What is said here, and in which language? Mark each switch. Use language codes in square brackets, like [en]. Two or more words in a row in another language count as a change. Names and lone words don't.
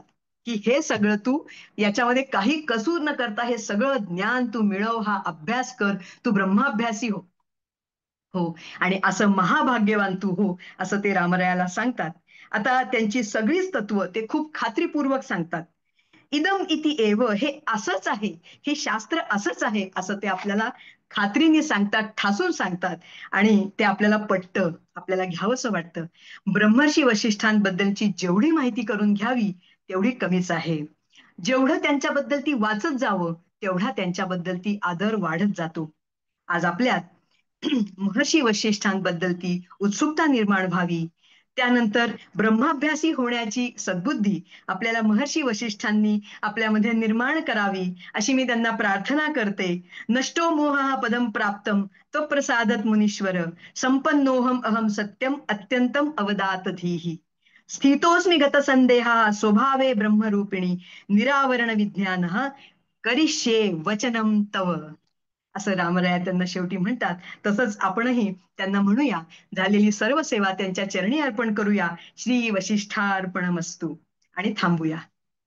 [mr] की हे सगळं तू याच्यामध्ये काही कसूर न करता हे सगळं ज्ञान तू मिळव, हा अभ्यास कर, तू ब्रह्माभ्यासी हो. हो, आणि असं महाभाग्यवान तू हो, असं ते रामरायाला सांगतात. आता त्यांची सगळीच तत्व ते खूप खात्रीपूर्वक सांगतात. [sa] इदम इति एव, [mr] हे असंच आहे, हे शास्त्र असंच आहे, असं ते आपल्याला खात्रीने सांगतात, ठासून सांगतात आणि ते आपल्याला पटतं, आपल्याला घ्यावंसं वाटतं. ब्रह्मर्षी वशिष्ठांबद्दलची जेवढी माहिती करून घ्यावी तेवढी कमीच आहे. जेवढं त्यांच्याबद्दल ती वाचत जावं तेवढा त्यांच्याबद्दल ती आदर वाढत जातो. आज आपल्यात महर्षी वशिष्ठांबद्दलची उत्सुकता निर्माण व्हावी, त्यानंतर ब्रह्माभ्यासी होण्याची सद्बुद्धी आपल्याला महर्षी वशिष्ठांनी आपल्यामध्ये निर्माण करावी, अशी मी त्यांना प्रार्थना करते. [sa] नष्टो मोह पदम प्राप्तम तो प्रसादत मुनीश्वर, संपन्नोहम अहम सत्यम अत्यंतम अवदात धीही, स्थितोस्मि गत संदेहा स्वभावे ब्रह्मरूपिणी, निरावरण विज्ञान करिष्ये वचनम तव, [mr] असं रामराया त्यांना शेवटी म्हणतात. तसंच आपणही त्यांना म्हणूया, झालेली सर्व सेवा त्यांच्या चरणी अर्पण करूया. [sa] श्री वशिष्ठार्पणमस्तु [mr] आणि थांबूया.